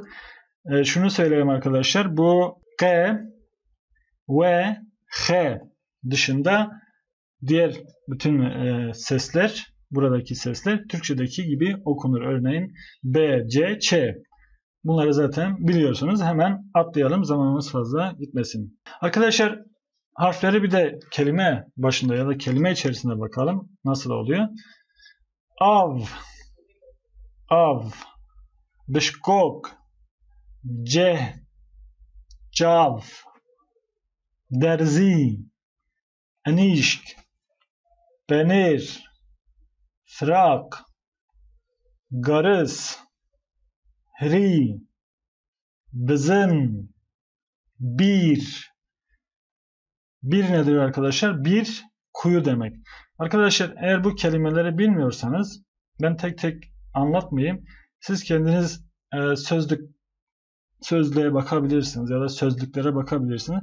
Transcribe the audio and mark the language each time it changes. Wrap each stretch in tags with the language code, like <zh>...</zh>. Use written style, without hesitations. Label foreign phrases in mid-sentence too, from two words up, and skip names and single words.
<tr>Şunu söyleyeyim arkadaşlar. Bu K ve H dışında diğer bütün sesler, buradaki sesler Türkçedeki gibi okunur. Örneğin B, C, Ç. Bunları zaten biliyorsunuz. Hemen atlayalım. Zamanımız fazla gitmesin. Arkadaşlar harfleri bir de kelime başında ya da kelime içerisinde bakalım. Nasıl oluyor?</tr> <ku>Av, av, bişkok, ceh, cav, derzi, enişk, penir, frak, garız, hri, bizim, bir.</ku> <tr>Bir nedir arkadaşlar? Bir kuyu demek. Arkadaşlar eğer bu kelimeleri bilmiyorsanız ben tek tek anlatmayayım. Siz kendiniz sözlüğe bakabilirsiniz ya da sözlüklere bakabilirsiniz.</tr>